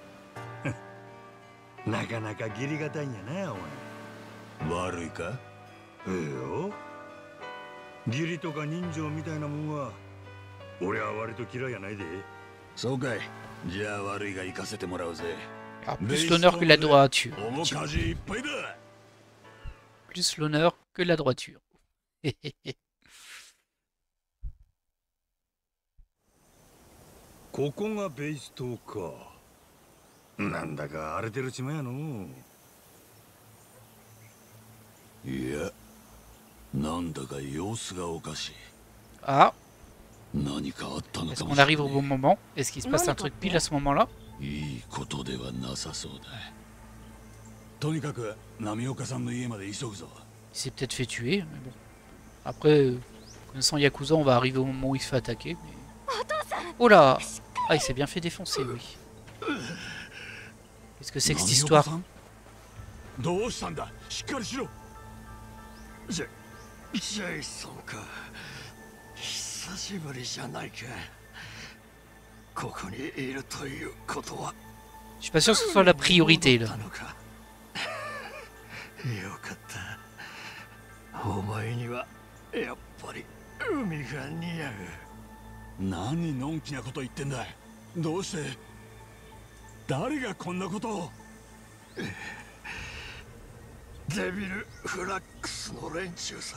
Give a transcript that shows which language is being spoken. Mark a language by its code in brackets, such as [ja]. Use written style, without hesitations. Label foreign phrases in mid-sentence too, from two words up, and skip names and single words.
[ja] なかなか義理がたいんやな、お前。悪いか？ええよ。義理とか人情みたいなもんは俺は割と嫌いやないで。そうかい。じゃあ悪いが行かせてもらうぜ。 [fr] Alors, plus l'honneur que la droiture. [ja] 面かじいっぱいだ。 [fr] Plus l'honneur que la droiture. [ja] ここがベイス島か。なんだか荒れてる島やの。いや、なんだか様子がおかしい。 [fr] Ah, [ja] 何かあったの [fr] est-ce [ja] かも [fr] qu'on [ja] しれ [fr] arrive au [ja] な [fr] bon [ja] い。 [fr] moment? Est-ce qu'il se passe un truc pile à ce moment-là? [ja] いいことではなさそうだ。とにかく波岡さんの家まで急ぐぞ。 [fr] Il s'est peut-être fait tuer, mais bon. Après, connaissant Yakuza, on va arriver au moment où il se fait attaquer. Mais... Oh là! Ah, il s'est bien fait défoncer, oui. Qu'est-ce que c'est que cette histoire? [ja] どうしたんだ。しっかりしろ。ジェイソンか。久しぶりじゃないか。ここにいるということは。 [fr] Je suis pas sûr que ce soit la priorité, là. [ja] よかった。お前にはやっぱり海が似合う。何のんきなこと言ってんだ。どうして誰がこんなことを。デビルフラックスの連中さ。